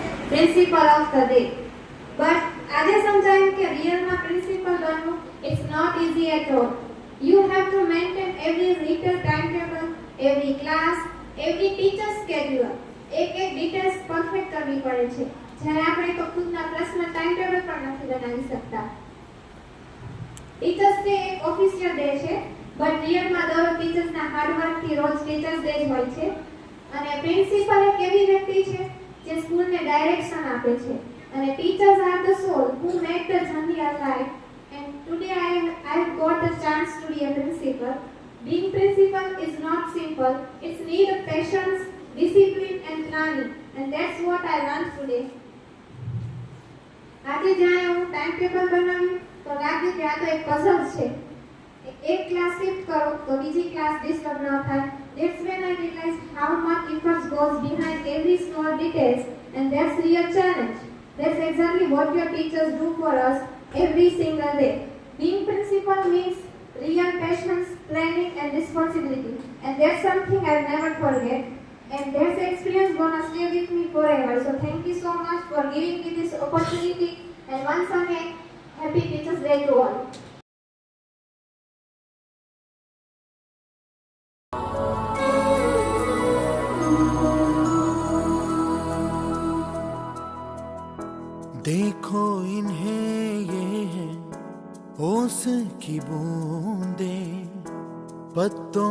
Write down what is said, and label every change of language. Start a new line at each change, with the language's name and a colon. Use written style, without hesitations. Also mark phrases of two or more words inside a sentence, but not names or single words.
English: Principal of the Day.
Gujarati: બટ આજે સમજાયું કે રિયલમાં પ્રિન્સિપલ બનવું
English: it's not easy at all. You have to maintain every little timetable, every class, every teacher schedule.
Gujarati: એક ડિટેલ્સ પરફેક્ટ કરવી પડે છે. જ્યારે આપણે તો ખુદના પર્સનલ ટાઈમટેબલ પણ નથી બનાવી શકતા. ટીચર્સ ડે એક ઓફિશિયલ ડે છે, બટ રિયલમાં દરરોજ ટીચર્સના હાર્ડવર્કથી રોજ ટીચર્સ ડે જ હોય છે. અને પ્રિન્સિપલ એક એવી વ્યક્તિ છે જે સ્કૂલને ડાયરેક્શન આપે છે.
English: અને teachers are the soul who make the journey alive. And today I've got the chance to be a principal. Being principal is not simple. It's need of patience, discipline and planning. And that's what I learned today.
Gujarati: આજે જ્યારે હું ટાઈમ ટેબલ બનાવ્યું તો લાગ્યું કે આ તો એક પઝલ છે. એક ક્લાસ શિફ્ટ કરો તો બીજી ક્લાસ ડિસ્ટર્બ ન થાય.
English: That's when I realized how much effort goes behind every small details, and that's real challenge. That's exactly what your teachers do for us every single day. Being principal means real patience, planning and responsibility, and that's something I'll never forget. And that experience gonna stay with me forever. So thank you so much for giving me this opportunity. And once again, happy Teachers Day to all.
Hindi: देखो इन्हें ये है ओस की बूंदें, पत्तों